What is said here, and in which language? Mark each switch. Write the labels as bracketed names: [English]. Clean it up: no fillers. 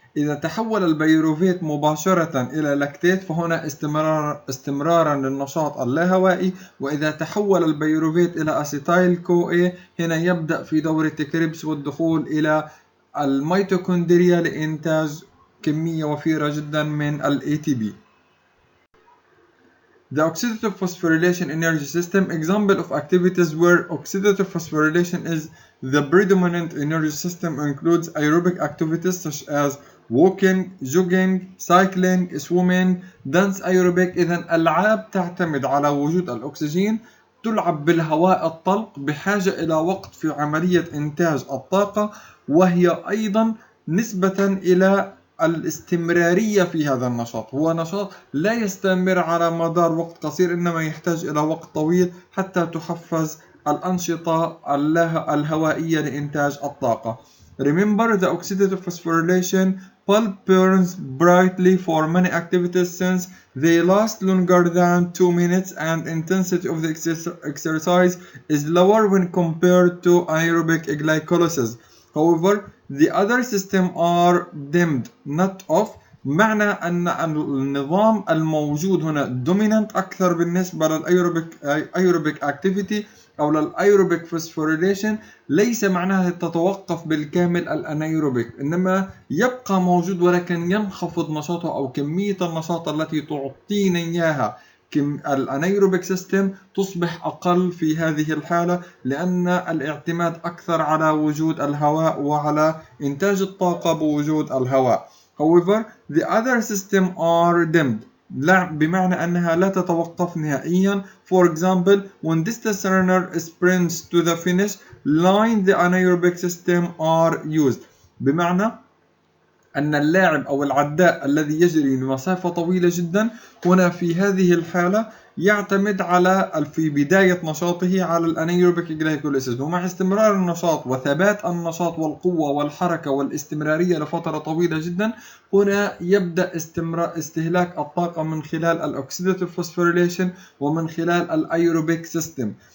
[Arabic] إذا تحول البيروفيت مباشرة إلى لاكتيت فهنا استمرارا للنشاط اللاهوائي، وإذا تحول البيروفيت إلى أسيتايل كو اي هنا يبدأ في دورة كريبس والدخول إلى الميتوكوندريا لإنتاج كمية وفيرة جدا من ال ATP. [English] The oxidative phosphorylation energy system, example of activities where oxidative phosphorylation is the predominant energy system, includes aerobic activities such as walking, jogging, cycling, swimming, dance aerobic. [Arabic] إذا ألعاب تعتمد على وجود الأكسجين تلعب بالهواء الطلق بحاجة إلى وقت في عملية إنتاج الطاقة، وهي أيضا نسبة إلى الاستمرارية في هذا النشاط. هو نشاط لا يستمر على مدار وقت قصير، إنما يحتاج إلى وقت طويل حتى تحفز الأنشطة الهوائية لإنتاج الطاقة. [English] Remember, the oxidative phosphorylation bulb burns brightly for many activities since they last longer than 2 minutes and intensity of the exercise is lower when compared to anaerobic glycolysis. However, the other systems are dimmed, not off. [Arabic] معنى أن النظام الموجود هنا dominant أكثر بالنسبة للأيروبيك activity أو للأيروبيك phosphorylation، ليس معناها تتوقف بالكامل الأنايروبيك، إنما يبقى موجود ولكن ينخفض نشاطه أو كمية النشاط التي تعطينا إياها الأنايروبيك سيستم تصبح أقل في هذه الحالة، لأن الاعتماد أكثر على وجود الهواء وعلى إنتاج الطاقة بوجود الهواء. [English] However, the other systems are dimmed. [Arabic] بمعنى أنها لا تتوقف نهائيا. [English] For example, when distance runner sprints to the finish line, the anaerobic system are used. [Arabic] بمعنى أن اللاعب أو العداء الذي يجري لمسافة طويلة جدا هنا في هذه الحالة يعتمد على في بداية نشاطه على الأنايروبيك جلايكوليسيس، ومع استمرار النشاط وثبات النشاط والقوة والحركة والاستمرارية لفترة طويلة جدا، هنا يبدأ استهلاك الطاقة من خلال الأوكسيداتيف فوسفوريليشن ومن خلال الأيروبيك سيستم.